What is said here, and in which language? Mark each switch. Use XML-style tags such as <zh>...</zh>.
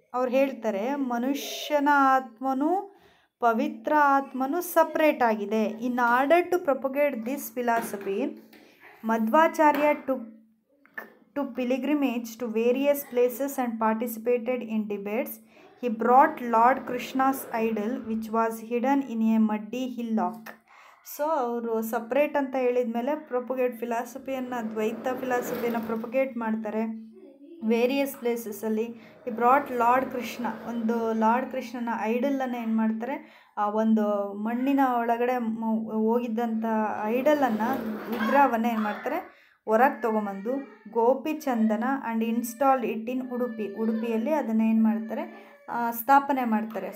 <kn>ಅವ್ರು ಹೇಳ್ತಾರೆ ಮನುಷ್ಯನ ಆತ್ಮನು ಪವಿತ್ರ ಆತ್ಮನು ಸಪ್ರೇಟ್ ಆಗಿದೆ.</kn> <en>In order to propagate this philosophy, Madhvacharya to pilgrimage to various places and participated in debates. He brought Lord Krishna's idol which was hidden in a muddy hillock.</en> <kn>So ಅವರು separate ಅಂತ ಹೇಳಿದ ಮೇಲೆ ಪ್ರೊಪಗೇಟ್ ಫಿಲಾಸಫಿಯನ್ನು, ದ್ವೈತ ಫಿಲಾಸಫಿಯನ್ನು propagate ಮಾಡ್ತಾರೆ various ಪ್ಲೇಸಸಲ್ಲಿ.</kn> <en>ಈ brought Lord Krishna,</en> <kn>ಒಂದು lord ಕೃಷ್ಣನ ಐಡಲನ್ನು ಏನು ಮಾಡ್ತಾರೆ, ಒಂದು ಮಣ್ಣಿನ ಒಳಗಡೆ ಹೋಗಿದ್ದಂಥ ಐಡಲನ್ನು, ವಿಗ್ರಹವನ್ನು ಏನು ಮಾಡ್ತಾರೆ, ಹೊರಗೆ ತೊಗೊಂಬಂದು ಗೋಪಿಚಂದನ</kn> <en>and install it in</en> <kn>ಉಡುಪಿಯಲ್ಲಿ ಅದನ್ನು ಏನು ಮಾಡ್ತಾರೆ, ಸ್ಥಾಪನೆ ಮಾಡ್ತಾರೆ.</kn>